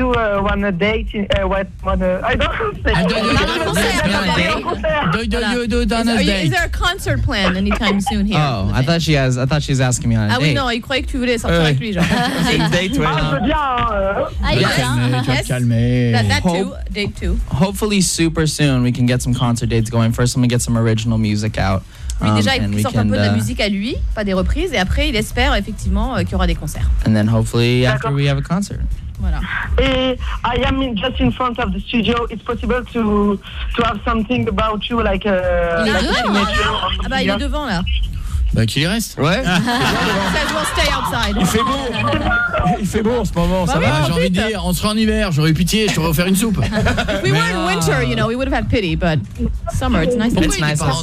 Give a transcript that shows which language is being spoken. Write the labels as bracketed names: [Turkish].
[English] Okay, and do you will do one date what one I don't say. Do you do a date? Is there a concert planned anytime soon here? Oh, I thought she has. I thought she's asking me on a date. [French] Ah oui, non, il croyait que tu voulais sortir avec lui, genre. [English] Date one. Date two. Hopefully, super soon we can get some concert dates going. First, let me get some original music out. [French] Oui, déjà, il sort un peu de la musique à lui, pas des reprises, et après, il espère effectivement qu'il y aura des concerts. [English] And then hopefully after we have a concert. [French] Voilà. Et [English] I am in, just in front of the studio. It's possible to have something about you, like a... [French] Il est devant, là. Bah, qu'il y reste. Ouais. Ça doit [English] stay outside. [French] Il fait beau. Il fait beau en ce moment, bah ça oui, va. J'ai ensuite. Envie de dire, on sera en hiver, j'aurais eu pitié, je t'aurais offert une soupe. [English] If we were in winter, you know, we would have had pity, but summer, it's nice.